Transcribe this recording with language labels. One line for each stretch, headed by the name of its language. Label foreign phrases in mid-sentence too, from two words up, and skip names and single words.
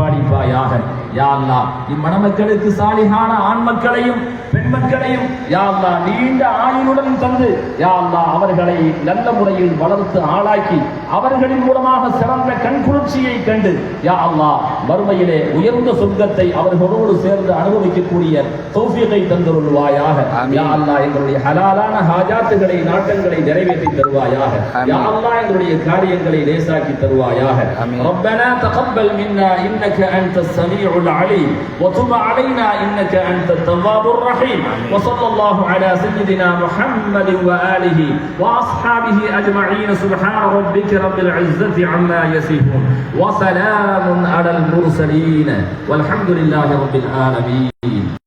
Tamil: பாலிப்பாயாக
Arabic: يا الله
Tamil: இம்மணமக்களுக்கு சாலிஹான ஆண் மக்களையும் பெண் மக்களையும்
Arabic: يا الله
Tamil: நீண்ட ஆயுளுடன் தந்து
Arabic: يا الله
Tamil: அவர்களை நல்ல முறையில் வளர்த்து ஆளாக்கி அவர்களின் மூலமாக சிறந்த கண்குளிர்ச்சியை கண்டு யா அல்லாஹ் மறுமையிலே உயர்ந்த சொர்க்கத்தை அவர்களோடு சேர்ந்து அனுபவிக்கக்கூடிய தௌஃபீகை தந்தருள்வாயாக.
Arabic: يا الله
Tamil: எங்களுடைய ஹலாலான ஹாஜாத்துகளை நாட்டங்களை நிறைவேற்றி தருவாயாக.
Arabic: يا الله
Tamil: எங்களுடைய காரியங்களை லேசாக்கி தருவாயாக.
Arabic: ربنا تقبل منا انك انت السميع العليم وتب علينا انك انت التواب الرحيم وصلى الله على سيدنا محمد واله واصحابه اجمعين سبحان ربك رب العزة عما يصفون وسلام على المرسلين والحمد لله رب العالمين.